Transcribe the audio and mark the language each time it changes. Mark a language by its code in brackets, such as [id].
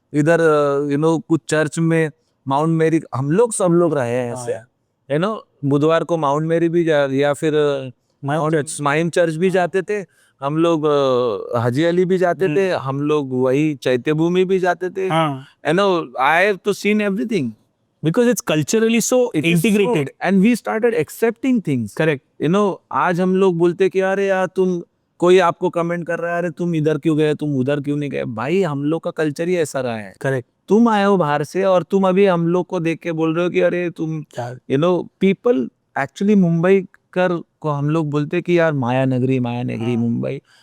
[hi] इधर कुछ चर्च में माउंट मेरी हम लोग सब लोग रहे हैं ऐसे। बुधवार को माउंट मेरी भी या फिर माइम चर्च भी जाते थे हम लोग। हाजी अली भी जाते थे हम लोग, वही चैत्य भूमि भी जाते थे। [en] I have to seen everything because it's culturally so integrated. And we started accepting things. Correct. [hi] आज हम लोग बोलते कि अरे यार तुम, कोई आपको कमेंट कर रहा है अरे तुम इधर क्यों गए, तुम उधर क्यों नहीं गए। भाई हम लोग का कल्चर ही ऐसा रहा है। [en] Correct. [hi] तुम आए हो बाहर से और तुम अभी हम लोग को देख के बोल रहे हो कि अरे तुम पीपल एक्चुअली मुंबई कर को हम लोग बोलते कि यार माया नगरी मुंबई।